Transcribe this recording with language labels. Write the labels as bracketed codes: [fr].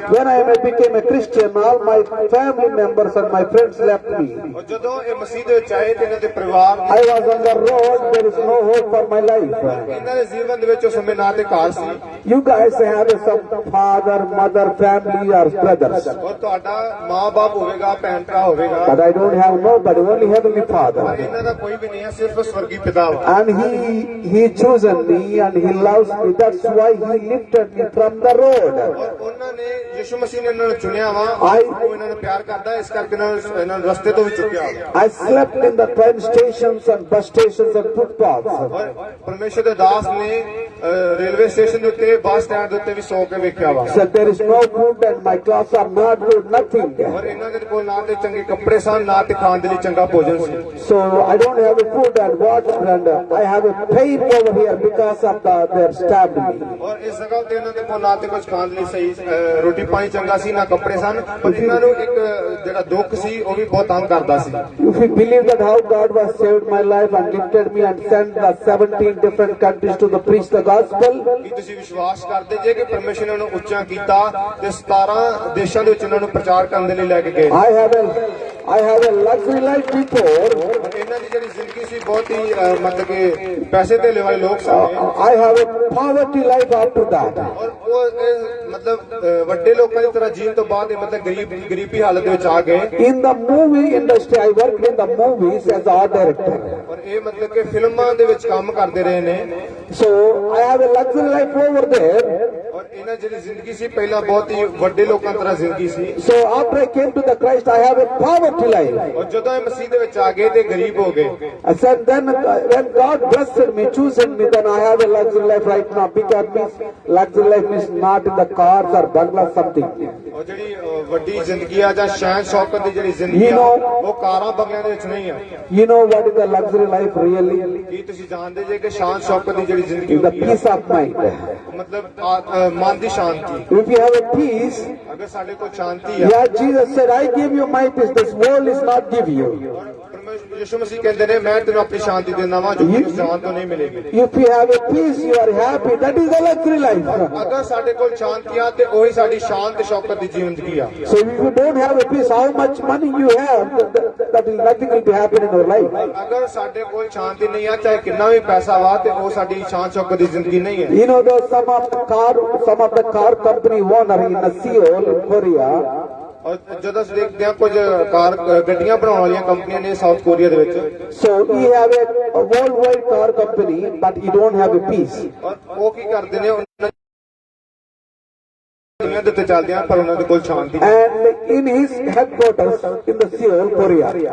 [en] When I became a Christian, all my family members and my friends left me. [pa] ਔਰ ਜਦੋਂ ਇਹ ਮਸੀਹ ਦੇ ਵਿੱਚ ਆਏ ਤੇ ਇਹਨਾਂ ਦੇ ਪਰਿਵਾਰ [en] I was on the road. There is no hope for my life. [pa] ਇਹਨਾਂ ਦੇ ਜੀਵਨ ਦੇ ਵਿੱਚ ਉਸ ਸਮੇਂ ਨਾ ਤੇ ਘਰ ਸੀ [en] You guys have some father, mother, family or brothers. [pa] ਔਰ ਤੁਹਾਡਾ ਮਾਂ-ਬਾਪ ਹੋਵੇਗਾ, ਭੈਣ ਭਰਾ ਹੋਵੇਗਾ, [en] But I don't have nobody, only Heavenly [pa] ਪਰ [en] Father. [pa] ਇਹਨਾਂ ਦਾ ਕੋਈ ਵੀ ਨਹੀਂ ਹੈ, ਸਿਰਫ ਸਵਰਗੀ ਪਿਤਾ ਵਾ। [en] And He chosen me and He loves me. That's why He lifted me from the road. [pa] ਔਰ ਉਹਨਾਂ ਨੇ ਯਿਸੂ ਮਸੀਹ ਨੇ ਇਹਨਾਂ ਨੂੰ ਚੁਣਿਆ ਵਾ। ਉਹ ਇਹਨਾਂ ਨੂੰ ਪਿਆਰ ਕਰਦਾ, ਇਸ ਕਰਕੇ ਇਹਨਾਂ ਨੂੰ ਰਸਤੇ ਤੋਂ ਵੀ ਚੁੱਕਿਆ। [en] I slept in the train stations and bus stations and footpaths. [pa] ਔਰ ਪਰਮੇਸ਼ਰ ਦੇ ਦਾਸ ਨੇ ਰੇਲਵੇ ਸਟੇਸ਼ਨ ਦੇ ਉੱਤੇ ਬੱਸ ਸਟੈਂਡ ਦੇ ਉੱਤੇ ਵੀ ਸੌ ਕੇ ਵੇਖਿਆ ਵਾ [en] So there is no food and my clothes are not good, nothing. [pa] ਔਰ ਇਹਨਾਂ ਦੇ ਕੋਲ ਨਾ ਤੇ ਚੰਗੇ ਕੱਪੜੇ ਸਨ ਨਾ ਤੇ ਖਾਣ ਦੇ ਲਈ ਚੰਗਾ ਭੋਜਨ ਸੀ [en] So I don't have a food and water and I have a pain over here because of they have stabbed me. [pa] ਔਰ ਇਸ ਜਗ੍ਹਾ ਤੇ ਇਹਨਾਂ ਦੇ ਕੋਲ ਨਾ ਤੇ ਕੁਝ ਖਾਣ ਲਈ ਸਹੀ ਰੋਟੀ ਪਾਣੀ ਚੰਗਾ ਸੀ ਨਾ ਕੱਪੜੇ ਸਨ ਪਰ ਇਹਨਾਂ ਨੂੰ ਇੱਕ ਜਿਹੜਾ ਦੁੱਖ ਸੀ ਉਹ ਵੀ ਬਹੁਤ ਤੰਗ ਕਰਦਾ ਸੀ [en] If you believe that how God was saved my life and lifted me and sent the 17 different countries to the preach the gospel, [pa] ਕੀ ਤੁਸੀਂ ਵਿਸ਼ਵਾਸ ਕਰਦੇ ਜੇ ਕਿ ਪਰਮੇਸ਼ਰ ਨੇ ਉਹਨੂੰ ਉੱਚਾ ਕੀਤਾ ਤੇ 17 ਦੇਸ਼ਾਂ ਦੇ ਵਿੱਚ ਉਹਨਾਂ ਨੂੰ ਪ੍ਰਚਾਰ ਕਰਨ ਦੇ ਲਈ ਲੈ ਕੇ ਗਏ [en] I have a luxury life before. [pa] ਇਹਨਾਂ ਦੀ ਜਿਹੜੀ ਜ਼ਿੰਦਗੀ ਸੀ ਬਹੁਤ ਹੀ ਮਤਲਬ ਕਿ ਪੈਸੇ ਧੇਲੇ ਵਾਲੇ ਲੋਕ ਸਨ [en] I have a poverty life after that. [pa] ਔਰ ਉਹ ਮਤਲਬ ਵੱਡੇ ਲੋਕਾਂ ਦੀ ਤਰ੍ਹਾਂ ਜੀਣ ਤੋਂ ਬਾਅਦ ਇਹ ਮਤਲਬ ਗਰੀਬੀ ਹਾਲਤ ਦੇ ਵਿੱਚ ਆ ਗਏ [en] In the movie industry, I worked in the movies as art director. [pa] ਔਰ ਇਹ ਮਤਲਬ ਕਿ ਫਿਲਮਾਂ ਦੇ ਵਿੱਚ ਕੰਮ ਕਰਦੇ ਰਹੇ ਨੇ [en] So I have a luxury life over there. [pa] ਔਰ ਇਹਨਾਂ ਜਿਹੜੀ ਜ਼ਿੰਦਗੀ ਸੀ ਪਹਿਲਾਂ ਬਹੁਤ ਹੀ ਵੱਡੇ ਲੋਕਾਂ ਦੀ ਤਰ੍ਹਾਂ ਜ਼ਿੰਦਗੀ ਸੀ [en] So after I came to the Christ, I have a poverty life. [pa] ਔਰ ਜਦੋਂ ਇਹ ਮਸੀਹ ਦੇ ਵਿੱਚ ਆ ਗਏ ਤੇ ਗਰੀਬ ਹੋ ਗਏ [en] I said then when God blessed me, chosen me, then I have a luxury life right now. Because means luxury life means not in the cars or bungalows something. [pa] ਔਰ ਜਿਹੜੀ ਵੱਡੀ ਜ਼ਿੰਦਗੀ ਆ ਜਾਂ ਸ਼ਾਨ ਸ਼ੌਕਤ ਦੀ ਜਿਹੜੀ ਜ਼ਿੰਦਗੀ ਆ ਉਹ ਕਾਰਾਂ ਬੰਗਲਿਆਂ ਦੇ ਵਿੱਚ ਨਹੀਂ ਆ [en] You know what is the luxury life really? [pa] ਕੀ ਤੁਸੀਂ ਜਾਣਦੇ ਜੇ ਕਿ ਸ਼ਾਨ ਸ਼ੌਕਤ ਦੀ ਜਿਹੜੀ ਜ਼ਿੰਦਗੀ [en] Is the [pa] ਹੁੰਦੀ ਆ [en] peace of mind. [pa] ਮਤਲਬ ਮਨ ਦੀ ਸ਼ਾਂਤੀ [en] If you have a peace, [pa] ਅਗਰ ਸਾਡੇ ਕੋਲ ਸ਼ਾਂਤੀ ਆ [en] yeah, Jesus said, I give you my peace. This world is not give you. [pa] ਪਰਮੇਸ਼ਰ ਯਿਸੂ ਮਸੀਹ ਕਹਿੰਦੇ ਨੇ ਮੈਂ ਤੈਨੂੰ ਆਪਣੀ ਸ਼ਾਂਤੀ ਦਿੰਦਾ ਵਾਂ ਜੋ ਮੈਨੂੰ ਜਾਨ ਤੋਂ ਨਹੀਂ ਮਿਲੇਗੀ [en] If you have a peace, you are happy. That is the luxury life. [pa] ਅਗਰ ਸਾਡੇ ਕੋਲ ਸ਼ਾਂਤੀ ਆ ਤੇ ਉਹੀ ਸਾਡੀ ਸ਼ਾਨ ਤੇ ਸ਼ੌਕਤ ਦੀ ਜ਼ਿੰਦਗੀ ਆ [en] So if you don't have a peace, how much money you have, that is nothing will be happening in our life. [pa] ਅਗਰ ਸਾਡੇ ਕੋਲ ਸ਼ਾਂਤੀ ਨਹੀਂ ਆ ਚਾਹੇ ਕਿੰਨਾ ਵੀ ਪੈਸਾ ਵਾ ਤੇ ਉਹ ਸਾਡੀ ਸ਼ਾਨ ਸ਼ੌਕਤ ਦੀ ਜ਼ਿੰਦਗੀ ਨਹੀਂ ਹੈ [en] You know, some of the car company owner in Seoul, in Korea. [pa] ਔਰ ਜਦੋਂ ਅਸੀਂ ਦੇਖਦੇ ਹਾਂ ਕੁਝ ਕਾਰ ਗੱਡੀਆਂ ਬਣਾਉਣ ਵਾਲੀਆਂ ਕੰਪਨੀਆਂ ਨੇ ਸਾਊਥ ਕੋਰੀਆ ਦੇ ਵਿੱਚ [en] So he have a worldwide car company, but he don't have a peace. [pa] ਔਰ ਉਹ ਕੀ ਕਰਦੇ ਨੇ ਉਹਨਾਂ ਦੁਨੀਆ ਦੇ ਉੱਤੇ ਚੱਲਦੇ ਆ ਪਰ ਉਹਨਾਂ ਦੇ ਕੋਲ ਸ਼ਾਂਤੀ ਨਹੀਂ [en] And in his headquarters in the Seoul, Korea.